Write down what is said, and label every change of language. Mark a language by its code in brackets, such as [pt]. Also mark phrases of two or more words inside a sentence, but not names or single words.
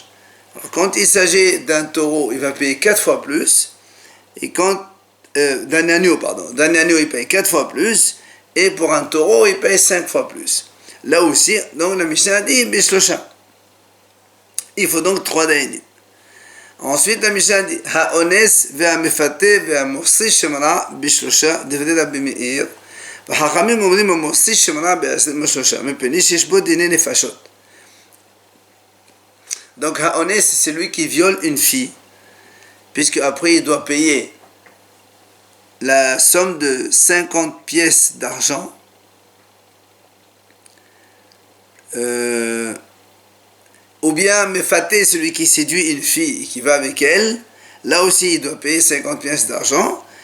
[fr] Quand il s'agit d'un taureau, il va payer 4 fois plus. Et quand, d'un agneau, il paye 4 fois plus. Et pour un taureau, il paye 5 fois plus. Là aussi, donc la Mishnah dit, Bishlosha. Il faut donc 3 dayanim. Ensuite, la Mishnah dit, [he] האונס והמפתה והמוציא שם רע בשלושה, דברי רבי מאיר. וחכמים אומרים המוציא שמרה בשלושה, מפני שיש בו דיני נפשות. [fr] Donc Ha'ones, c'est celui qui viole une fille, puisque après il doit payer la somme de 50 pièces d'argent, ou bien Mefaté, celui qui séduit une fille et qui va avec elle, là aussi il doit payer 50 pièces d'argent.